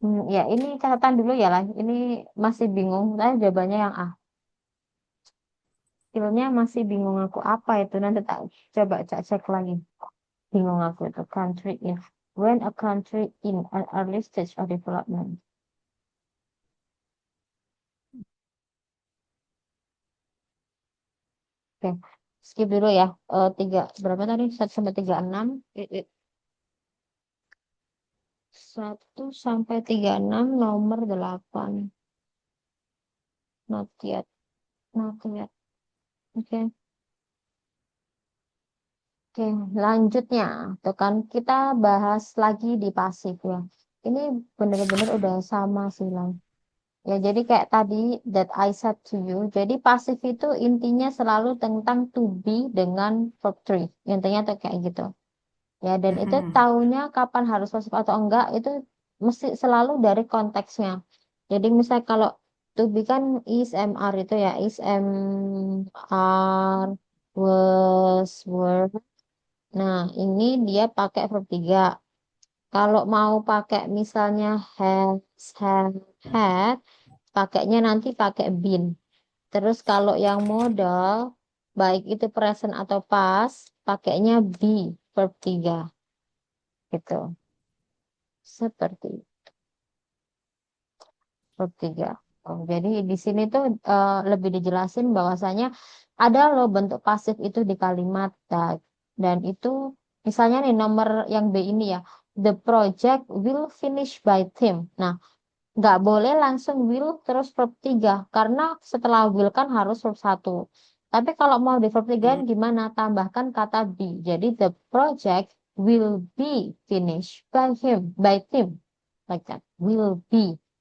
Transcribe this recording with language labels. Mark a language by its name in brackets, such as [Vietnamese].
[Indonesian] Ya, ini catatan dulu ya lah. Ini masih bingung. Saya jawabannya yang A. Skillnya masih bingung aku apa itu. Nanti tak coba cek lagi. Bingung aku itu. [English] Country in. When a country in an early stage of development. [Indonesian] Oke. Skip dulu ya. Tiga, berapa tadi? 1 sampai 36. 1 sampai 36 nomor 8. [English] Not yet. Not yet. [Indonesian] Oke. Oke, lanjutnya, tuh kan kita bahas lagi di pasif ya. Ini bener-bener udah sama sih, Lang. Ya, jadi kayak tadi [English] that I said to you. [Indonesian] Jadi pasif itu intinya selalu tentang to be dengan verb three. Intinya tuh kayak gitu. Ya, dan itu Hmm. taunya kapan harus pasif atau enggak itu mesti selalu dari konteksnya. Jadi misalnya kalau to be kan is MR itu ya, is MR was were. Nah, ini dia pakai verb 3. Kalau mau pakai misalnya has, have, had, pakainya nanti pakai been. Terus kalau yang modal, baik itu present atau past, pakainya be, verb 3. Gitu. Seperti verb 3. Oh, jadi di sini tuh lebih dijelasin bahwasanya ada loh bentuk pasif itu di kalimat. Dan itu misalnya nih nomor yang B ini ya. [English] The project will finish by team. [Indonesian] Nah, nggak boleh langsung will terus verb 3 karena setelah will kan harus verb 1. Tapi kalau mau di verb 3 Hmm. gimana? Tambahkan kata be. Jadi [English] the project will be finished by him, by team. Like that. Will be.